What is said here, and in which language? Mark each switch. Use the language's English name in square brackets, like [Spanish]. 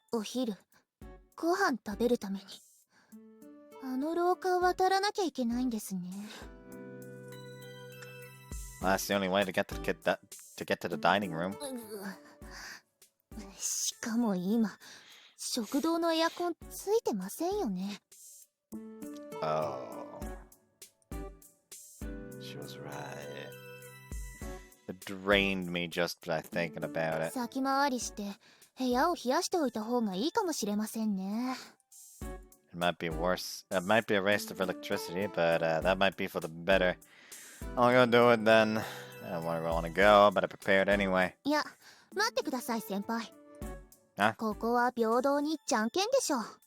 [Japanese] お昼、ご飯食べるために、あの廊下を渡らなきゃいけないんですね。 [English] Well, that's the only way to get to the dining room. [Japanese] しかも今、食堂のエアコンついてませんよね。 [English] Oh. She was right. It drained me just by thinking about it. [Japanese] 先回りして部屋を冷やしておいた方がいいかもしれませんね。 [English] It might be worse. It might be a waste of electricity, but that might be for the better. I'll go do it then. I don't want to go, but I prepared anyway. [Japanese] いや、待ってください先輩。あ？ここは平等にじゃんけんでしょ。